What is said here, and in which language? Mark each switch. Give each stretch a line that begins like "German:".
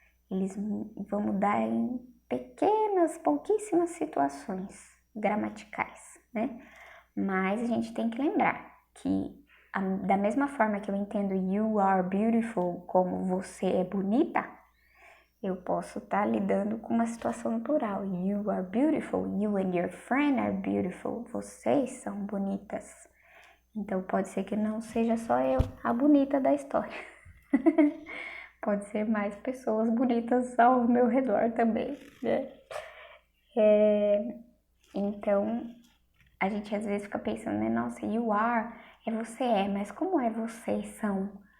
Portuguese: Eles vão mudar em pequenas, pouquíssimas situações gramaticais, né? Mas a gente tem que lembrar que da mesma forma que eu entendo
English: you are beautiful
Portuguese: como você é bonita, eu posso estar lidando com uma situação no plural.
English: You are beautiful, you and your friend are beautiful.
Portuguese: Vocês são bonitas. Então pode ser que não seja só eu a bonita da história. Pode ser mais pessoas bonitas ao meu redor também, né? Então, a gente às vezes fica pensando, né? Nossa, you are é você é, mas como é vocês são?